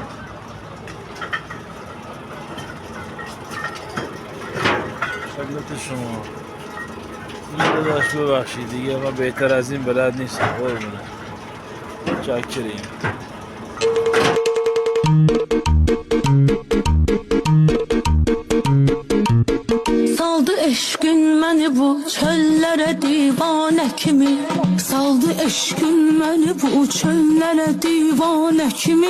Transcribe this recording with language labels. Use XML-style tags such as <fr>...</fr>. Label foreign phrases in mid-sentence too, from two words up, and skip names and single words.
<fa>خدمت شما. این داشت ببخشید دیگه ما بهتر از این بلد نیستم قربونه. چاکریم.</fa> <az>Saldı eşkün məni bu çöllərə divanə kimi. Saldı eşkün məni bu çöllərə divanə kimi.</az>